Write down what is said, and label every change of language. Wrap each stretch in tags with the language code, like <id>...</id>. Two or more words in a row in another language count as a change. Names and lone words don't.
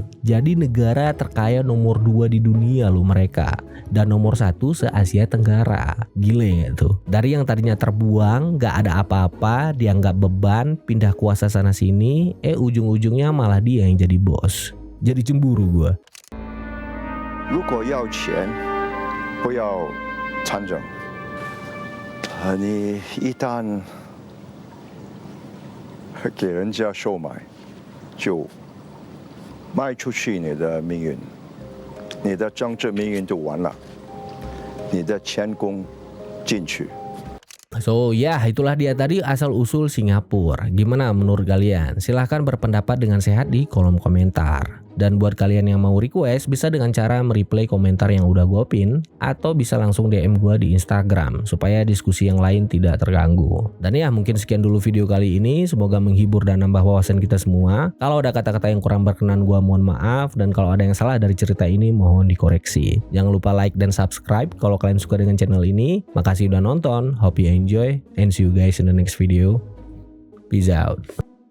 <id>Jadi negara terkaya nomor 2 di dunia loh mereka. Dan nomor 1 se-Asia Tenggara. Gile gak tuh? Dari yang tadinya terbuang, gak ada apa-apa, dianggap beban, pindah kuasa sana-sini, ujung-ujungnya malah dia yang jadi bos. Jadi cemburu gua.</id> <zh>如果要钱，不要参政。你一旦 给人家收买，就卖出去你的命运，你的政治命运就完了，你的前功尽去。</zh> <id>So ya itulah dia tadi asal-usul Singapura. Gimana menurut kalian? Silahkan berpendapat dengan sehat di kolom komentar. Dan buat kalian yang mau request bisa dengan cara mereplay komentar yang udah gue pin, atau bisa langsung DM gue di Instagram supaya diskusi yang lain tidak terganggu. Dan ya mungkin sekian dulu video kali ini. Semoga menghibur dan nambah wawasan kita semua. Kalau ada kata-kata yang kurang berkenan gue mohon maaf, dan kalau ada yang salah dari cerita ini mohon dikoreksi. Jangan lupa like dan subscribe kalau kalian suka dengan channel ini. Makasih udah nonton.</id> <en>Hope you enjoy and see you guys in the next video. Peace out.</en>